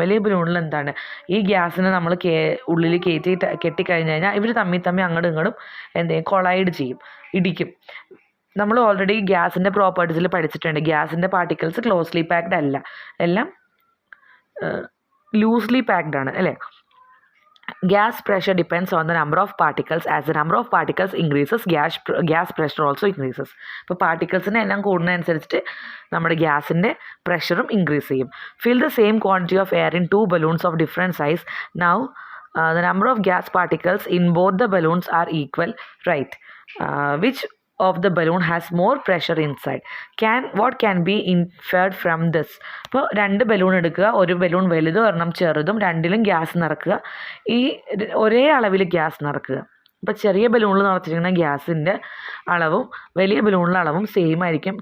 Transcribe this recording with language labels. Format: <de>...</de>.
<ml>വലിയ ബലൂണിൽ എന്താണ്, ഈ ഗ്യാസിനെ നമ്മൾ ഉള്ളിൽ കെട്ടിക്കഴിഞ്ഞ് കഴിഞ്ഞാൽ ഇവർ തമ്മിൽ അങ്ങോട്ടും ഇങ്ങോട്ടും എന്തെങ്കിലും കൊളൈഡ് ചെയ്യും, ഇടിക്കും. നമ്മൾ ഓൾറെഡി ഗ്യാസിൻ്റെ പ്രോപ്പർട്ടീസിൽ പഠിച്ചിട്ടുണ്ട്. ഗ്യാസിൻ്റെ പാർട്ടിക്കിൾസ് ക്ലോസ്ലി പാക്ഡ് അല്ല, എല്ലാം ലൂസ്ലി പാക്ഡ് ആണ് അല്ലേ.</ml> <en>Gas pressure depends on the number of particles. As the number of particles increases, gas pressure also increases.</en> <ml>ഇപ്പോൾ പാർട്ടിക്കിൾസിൻ്റെ എല്ലാം കൂടുന്നതനുസരിച്ചിട്ട് നമ്മുടെ ഗ്യാസിൻ്റെ പ്രഷറും ഇൻക്രീസ് ചെയ്യും.</ml> <en>Fill the same quantity of air in 2 balloons of different size. Now, the number of gas particles in both the balloons are equal, right? Which of the balloon has more pressure inside? What can be inferred from this?</en> <ml>ഇപ്പോൾ 2 balloon എടുക്കുക, ഒരു balloon വലുതും ഒരെണ്ണം ചെറുതും, രണ്ടിലും gas നിറക്കുക. ഈ ഒരേ അളവിൽ ഗ്യാസ് നിറക്കുക. ഇപ്പോൾ ചെറിയ ബലൂണിൽ നിറച്ചിരിക്കുന്ന ഗ്യാസിൻ്റെ അളവും വലിയ ബലൂണിലെ അളവും സെയിം ആയിരിക്കും.</ml>